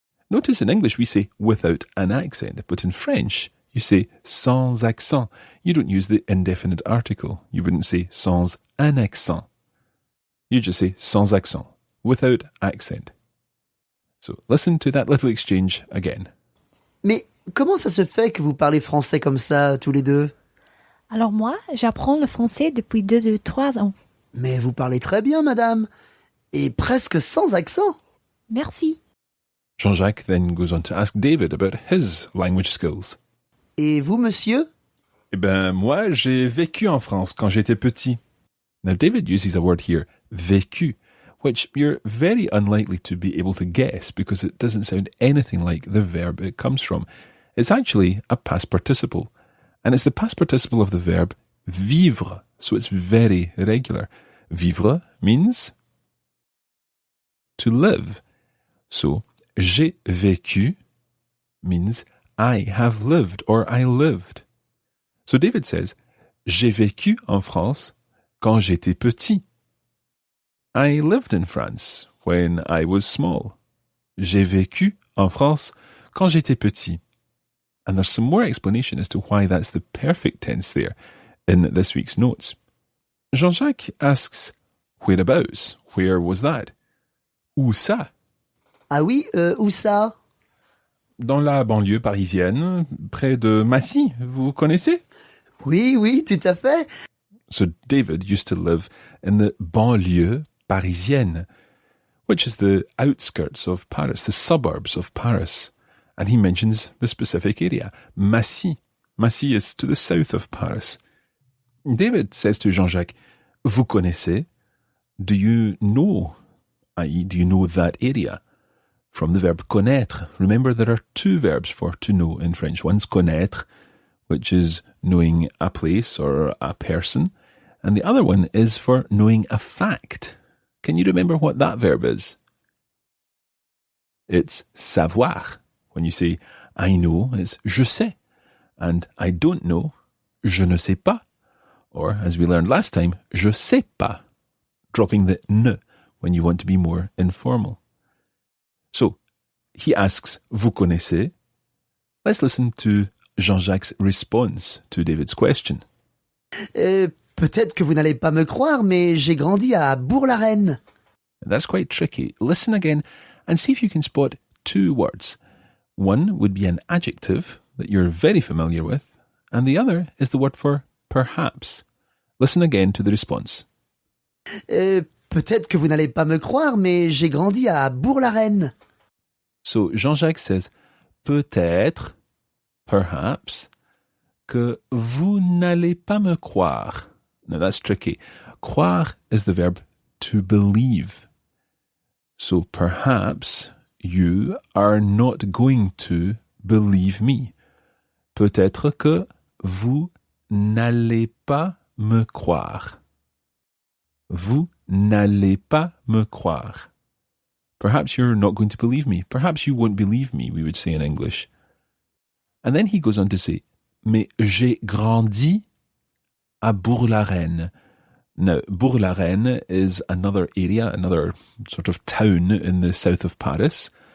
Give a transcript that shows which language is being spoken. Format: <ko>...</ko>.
<en>Notice in English we say without an accent, but in French you say</en> <fr>sans accent.</fr> <en>You don't use the indefinite article. You wouldn't say</en> <fr>sans un accent.</fr> <en>You just say</en> <fr>sans accent,</fr> <en>without accent. So listen to that little exchange again.</en> <fr>Mais comment ça se fait que vous parlez français comme ça, tous les deux? Alors moi, j'apprends le français depuis 2 ou 3 ans. Mais vous parlez très bien, madame. Et presque sans accent. Merci.</fr> <en>Jean-Jacques then goes on to ask David about his language skills.</en> <fr>Et vous, monsieur? Eh ben, moi, j'ai vécu en France quand j'étais petit.</fr> <en>Now, David uses a word here, vécu, which you're very unlikely to be able to guess because it doesn't sound anything like the verb it comes from. It's actually a past participle, and it's the past participle of the verb vivre, so it's very irregular. Vivre means to live. So,</en> <fr>j'ai vécu</fr> <en>means I have lived or I lived. So David says,</en> <fr>j'ai vécu en France quand j'étais petit.</fr> <en>I lived in France when I was small.</en> <fr>J'ai vécu en France quand j'étais petit.</fr> <en>And there's some more explanation as to why that's the perfect tense there in this week's notes. Jean-Jacques asks, whereabouts? Where was that?</en> <fr>Où ça? Ah oui, où ça? Dans la banlieue parisienne, près de Massy, vous connaissez? Oui, tout à fait.</fr> <en>So David used to live in the</en> <fr>banlieue parisienne,</fr> <en>which is the outskirts of Paris, the suburbs of Paris. And he mentions the specific area, Massy. Massy is to the south of Paris. David says to Jean-Jacques,</en> <fr>vous connaissez?</fr> <en>Do you know? I.e., do you know that area? From the verb connaître. Remember, there are 2 verbs for to know in French. One's connaître, which is knowing a place or a person. And the other one is for knowing a fact. Can you remember what that verb is? It's savoir. When you say, I know, it's</en> <fr>je sais.</fr> <en>And I don't know,</en> <fr>je ne sais pas.</fr> <en>Or, as we learned last time,</en> <fr>je sais pas.</fr> <en>Dropping the ne when you want to be more informal. So, he asks,</en> <fr>vous connaissez?</fr> <en>Let's listen to Jean-Jacques' response to David's question.</en> <fr>Peut-être que vous n'allez pas me croire, mais j'ai grandi à Bourg-la-Reine.</fr> <en>That's quite tricky. Listen again and see if you can spot 2 words. One would be an adjective that you're very familiar with, and the other is the word for perhaps. Listen again to the response.</en> <fr>Peut-être que vous n'allez pas me croire, mais j'ai grandi à Bourg-la-Reine.</fr> <en>So Jean-Jacques says, peut-être, perhaps,</en> <fr>que vous n'allez pas me croire.</fr> <en>Now that's tricky. Croire is the verb to believe. So perhaps you are not going to believe me.</en> <fr>Peut-être que vous n'allez pas me croire. Vous n'allez pas me croire.</fr> <en>Perhaps you're not going to believe me. Perhaps you won't believe me, we would say in English. And then he goes on to say,</en> <fr>mais j'ai grandi à Bourg-la-Reine.</fr> <en>Now, Bourg-la-Reine is another area, another sort of town in the south of Paris.</en>